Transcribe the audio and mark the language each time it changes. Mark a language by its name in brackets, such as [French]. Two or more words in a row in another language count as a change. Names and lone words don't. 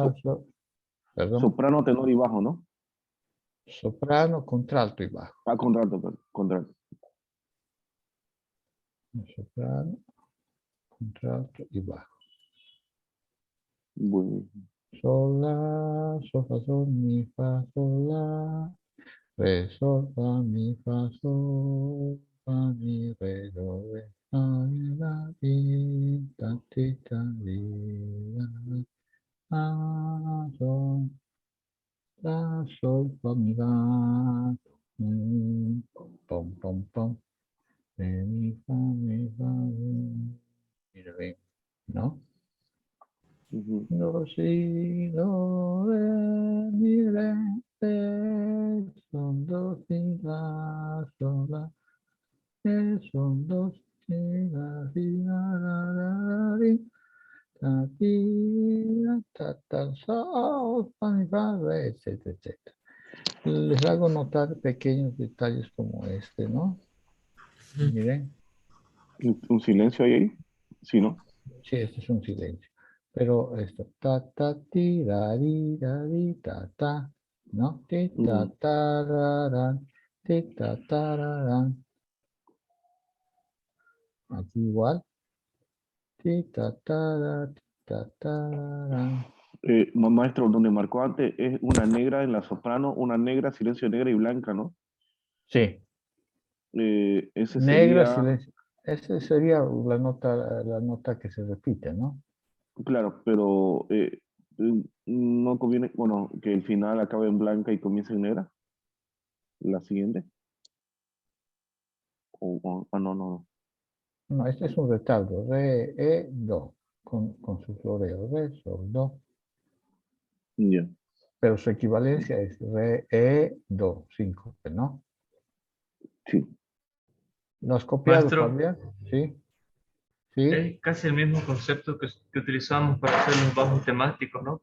[Spanish] Perdón, soprano, tenor y bajo, ¿no? soprano, contralto y bajo. Ah, contralto, perdón, contralto. Soprano, contralto y bajo. Bueno, Sol, la, sol, fa, sol, mi, fa, sol, la, re, sol, fa, mi, fa, sol, fa, mi, re, do, re, fa, mi, la, mi, ta, ti, ta, li, la, sol, la, sol, fa, mi, la, pom, pom, pom, re, mi, fa, mi, re, ¿no? ujú. Do, si, do, re, mi, re, son dos, si, la, sol, la, son dos, si, la, ri, la, ri, ta, ti, tal, sol, fa, mi, fa, re, etcétera, etcétera. Les hago notar pequeños detalles como este, ¿no? Ujú. Miren, ¿Un silencio ahí? Sí, ¿no? sí, este es un silencio. Pero esto, ta, ta, ti, ra, ri, ta, ta, ¿no? Ti, ta, Ujú. ta, ra, ra, ti, ta, ta, ra, ra. Aquí igual. Ti, ta, ta, ra, ti, ta, ta, ra, ra. Maestro, donde marcó antes es una negra en la soprano, una negra, silencio negra y blanca, ¿no? Sí, Ese negra, sería, silencio. Esa sería la nota que se repite, ¿no? claro, pero no conviene, bueno, que el final acabe en blanca y comience en negra, la siguiente. No, no. No, este es un retardo. Re, do, con su floreo. Re, sol, do. Ya. Pero su equivalencia es re, do, 5, ¿no? Sí. ¿Lo has copiado, Maestro, Fabián? Sí, sí. es casi el mismo concepto que utilizamos para hacer los bajos temáticos, ¿no?